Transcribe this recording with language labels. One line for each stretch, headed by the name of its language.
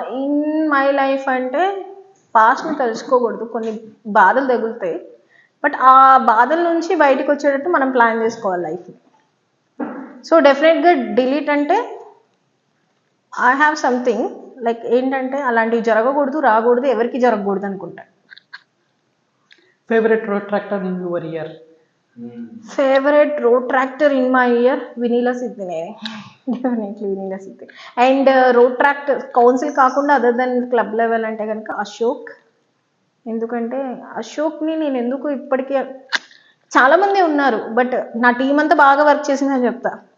English: in my life
Telugu: అంటే పాస్ట్ని తెలుసుకోకూడదు, కొన్ని బాధలు తగులుతాయి, బట్ ఆ బాధల నుంచి బయటకు వచ్చేటట్టు మనం ప్లాన్ చేసుకోవాలి లైఫ్ని. సో డెఫినెట్గా డిలీట్ అంటే
English: I have something like
Telugu: ఏంటంటే అలాంటివి జరగకూడదు, రాకూడదు, ఎవరికి జరగకూడదు అనుకుంటా.
English: Favorite rotractor in your year? Favourite rotaractor in my year Vineela సిద్ధినే, definitely Vineela Siddhi.
Telugu: And రోట్రాక్టర్ council కాకుండా
English: other than club level
Telugu: అంటే కనుక అశోక్. ఎందుకంటే అశోక్ని నేను ఎందుకు ఇప్పటికీ చాలామంది ఉన్నారు బట్ నా టీం అంతా బాగా వర్క్ చేసిందని చెప్తా.